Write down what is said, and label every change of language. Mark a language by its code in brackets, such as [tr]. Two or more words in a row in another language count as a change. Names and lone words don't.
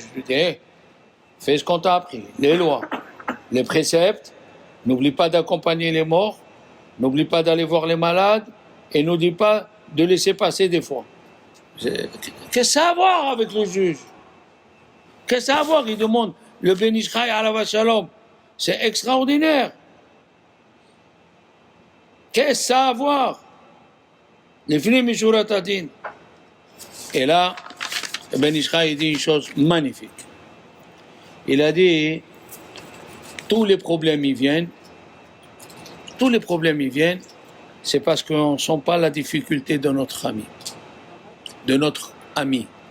[fr] Je dis, hey, fais ce qu'on t'a appris, les lois, les préceptes, n'oublie pas d'accompagner les morts, n'oublie pas d'aller voir les malades, et n'oublie pas de laisser passer des fois. Qu'est-ce que ça a à voir avec le juge? Qu'est-ce que ça a à voir? Il demande le Ben Ish Chai [he] עליו השלום. [fr] C'est extraordinaire. Qu'est-ce que ça a à voir? [he] לפנים משורת הדין. [fr] Et là, Ben Ish Chai dit une chose magnifique. Il a dit, tous les problèmes y viennent, c'est parce qu'on ne sent pas la difficulté de notre ami.